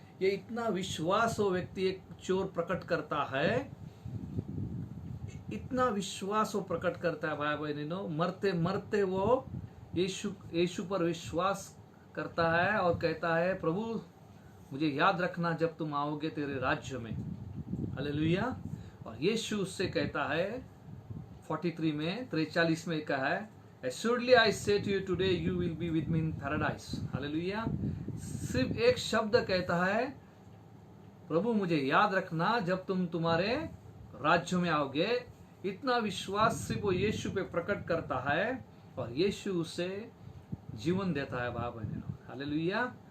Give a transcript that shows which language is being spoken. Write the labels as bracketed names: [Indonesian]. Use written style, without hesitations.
[Hindi] ये इतना विश्वास वो व्यक्ति एक चोर प्रकट करता है, इतना विश्वास वो प्रकट करता है भाई बहनों। मरते मरते वो यीशु पर विश्वास करता है और कहता है, प्रभु मुझे याद रखना जब तुम आओगे तेरे राज्य में। हालेलुया। और यीशु उससे कहता है 43 में कहा है, [English] Assuredly I say to you today you will be with me in paradise. [Hindi] Hallelujah. सिर्फ एक शब्द कहता है, प्रभु मुझे याद रखना जब तुम तुम्हारे राज्य में आओगे। इतना विश्वास सिर्फ वो यीशु पे प्रकट करता है और यीशु उसे जीवन देता है भाई बहनों। हालेलुया।